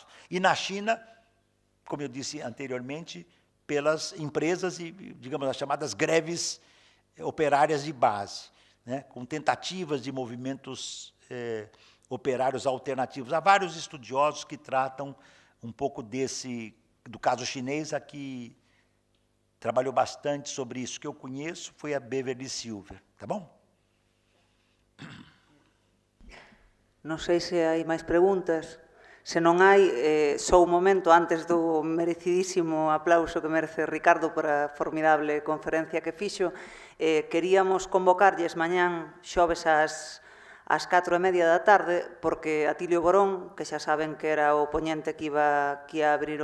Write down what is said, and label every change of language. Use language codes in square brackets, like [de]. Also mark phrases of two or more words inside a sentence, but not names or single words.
[pt] E na China, como eu disse anteriormente, pelas empresas e, digamos, as chamadas greves operárias de base, com tentativas de movimentos operários alternativos. Há vários estudiosos que tratam um pouco do caso chinês, a que trabalhou bastante sobre isso, que eu conheço, foi a Beverly Silver, tá bom? [gl] Non sei se hai máis preguntas. Se non hai, só un momento antes do merecidísimo aplauso que merece Ricardo por a formidable conferencia que fixo, queríamos convocarlles mañán xoves ás 4:30 da tarde, porque Atilio Borón, que xa saben que era o poñente que iba aquí a abrir